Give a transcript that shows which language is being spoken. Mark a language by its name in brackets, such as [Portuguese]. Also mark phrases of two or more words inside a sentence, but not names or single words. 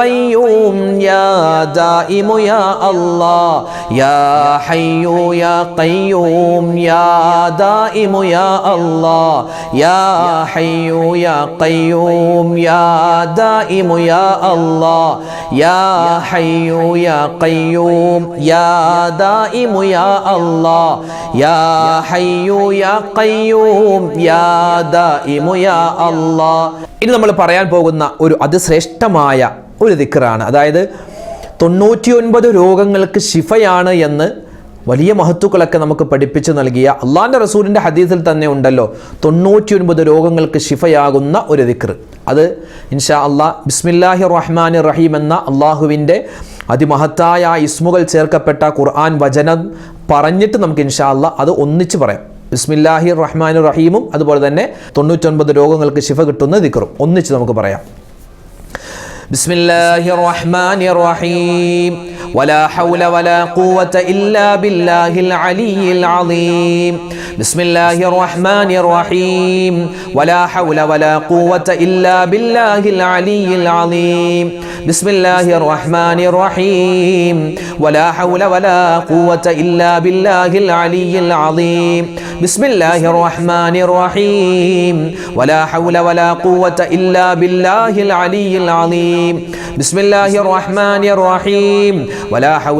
[Arabic] قيوم يا دائم يا الله يا حي يا قيوم يا دائم يا الله يا حي يا قيوم يا دائم يا الله يا حي يا قيوم يا دائم يا الله يا حي يا قيوم يا دائم يا الله. [Malayalam] ഇനി നമ്മൾ പറയാൻ പോകുന്ന ഒരു അതിശ്രേഷ്ഠമായ ഒരു ദിക്റാണ്. അതായത് 99 രോഗങ്ങൾക്ക് ശിഫയാണ് എന്ന് വലിയ മഹത്തുക്കളൊക്കെ നമുക്ക് പഠിപ്പിച്ചു നൽകിയ അള്ളാഹിൻ്റെ റസൂലിൻ്റെ ഹദീസിൽ തന്നെ ഉണ്ടല്ലോ 99 രോഗങ്ങൾക്ക് ശിഫയാകുന്ന ഒരു ദിക്ർ. അത് [Arabic] إن شاء الله بسم الله الرحمن الرحيم [Malayalam] എന്ന അള്ളാഹുവിൻ്റെ അതിമഹത്തായ ഇസ്മുകൾ ചേർക്കപ്പെട്ട ഖുർആൻ വചനം പറഞ്ഞിട്ട് നമുക്ക് [Arabic] إن شاء الله [Malayalam] അത് ഒന്നിച്ച് പറയാം. [Arabic] بسم الله الرحمن [Malayalam] റഹീമും അതുപോലെ തന്നെ 99 രോഗങ്ങൾക്ക് ശിഫ കിട്ടുന്ന ദിക്റും ഒന്നിച്ച് നമുക്ക് പറയാം. [Arabic] بسم الله الرحمن الرحيم ولا حول ولا قوة إلا بالله العلي العظيم بسم الله الرحمن الرحيم ولا حول ولا قوة إلا بالله العلي العظيم بسم الله الرحمن الرحيم ولا حول ولا قوة إلا بالله العلي العظيم بسم الله الرحمن الرحيم ولا حول ولا قوة إلا بالله العلي العظيم بسم الله الرحمن الرحيم ولا حول